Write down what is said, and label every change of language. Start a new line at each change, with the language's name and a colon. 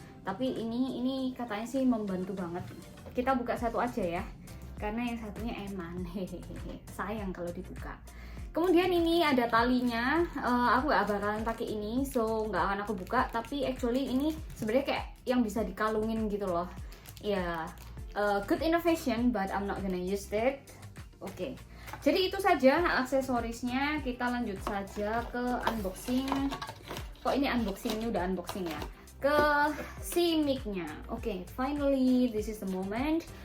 Indonesian: Tapi ini katanya sih membantu banget. Kita buka satu aja ya, karena yang satunya eman, hehehe. Sayang kalau dibuka. Kemudian ini ada talinya. Aku nggak bakalan pakai ini, so nggak akan aku buka. Tapi actually ini sebenarnya kayak yang bisa dikalungin gitu loh.
English: Ya, good innovation, but I'm not gonna use it.
Indonesian: Oke. Jadi itu saja aksesorisnya. Kita lanjut saja ke unboxing. Kok ini unboxing, ini udah unboxing ya, ke si mic-nya.
English: Oke, finally this is the moment.